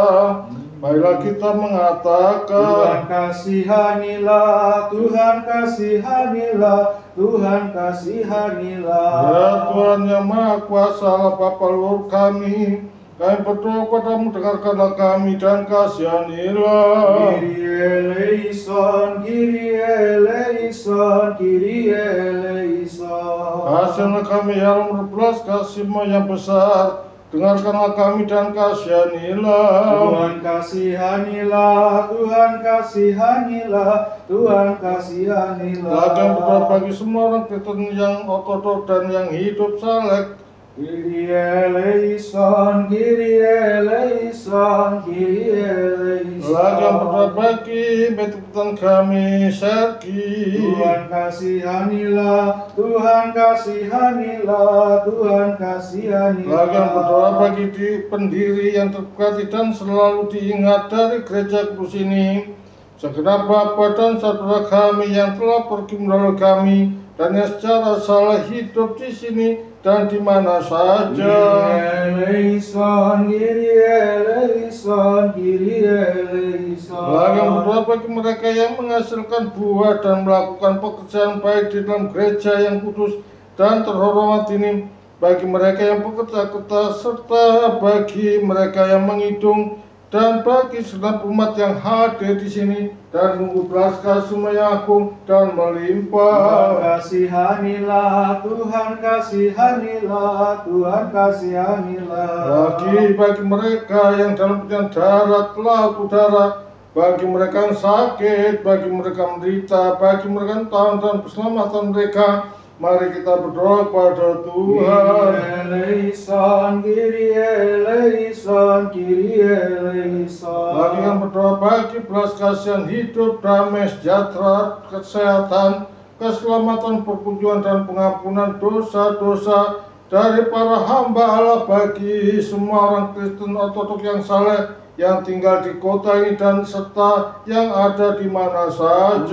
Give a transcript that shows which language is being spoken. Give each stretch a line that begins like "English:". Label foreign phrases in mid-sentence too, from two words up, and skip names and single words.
Indonesian: Baiklah, kita mengatakan, Tuhan kasihanilah, Tuhan kasihanilah, Tuhan kasihanilah. ya Tuhan yang Maha Kuasa, Allah Bapa leluhur kami, kami berdoa padamu, dengarkanlah kami dan kasihanilah.
Greek: Kyrie eleison, Kyrie eleison, Kyrie eleison.
Indonesian: Kasihanilah kami ya Allah, berbelas kasih-Mu yang besar, dengarkanlah kami dan kasihanilah. Tuhan kasihanilah, Tuhan kasihanilah, Tuhan kasihanilah. Lagi yang berdoa bagi semua orang Kristen yang ortodok dan yang hidup saleh.
Greek: Kyrie eleison, Kyrie eleison, Kyrie eleison.
Indonesian: Lagi yang berdoa bagi Betutan kami Sergi. Tuhan kasihanilah, Tuhan kasihanilah, Tuhan kasihanilah. Lagi yang berdoa bagi pendiri yang terberkati dan selalu diingat dari gereja kudus ini. Segenap Bapa dan saudara kami yang telah pergi melalui kami dan yang secara salah hidup di sini dan di mana saja.
Greek: Kyrie eleison, Kyrie eleison, Kyrie eleison.
Indonesian: Lagi yang berdoa bagi mereka yang menghasilkan buah dan melakukan pekerjaan baik di dalam gereja yang kudus dan terhormat ini. bagi mereka yang bekerja keras, serta bagi mereka yang menghitung, dan bagi segenap umat yang hadir di sini dan menunggu belas kasih yang agung dan melimpah. Kasihanilah Tuhan, kasihanilah Tuhan, kasihanilah. Bagi mereka yang dalam perjalanan darat, laut, udara, bagi mereka yang sakit, bagi mereka menderita, bagi mereka yang tahu dan keselamatan mereka, mari kita berdoa pada Tuhan.
Greek: Eleison, Kyrie eleison, Kyrie eleison.
Indonesian: Bagi yang berdoa bagi belas kasihan hidup, damai, sejahtera, kesehatan, keselamatan, perkunjungan dan pengampunan dosa-dosa dari para hamba Allah, bagi semua orang Kristen Ortodok yang saleh yang tinggal di kota ini dan serta yang ada di mana saja.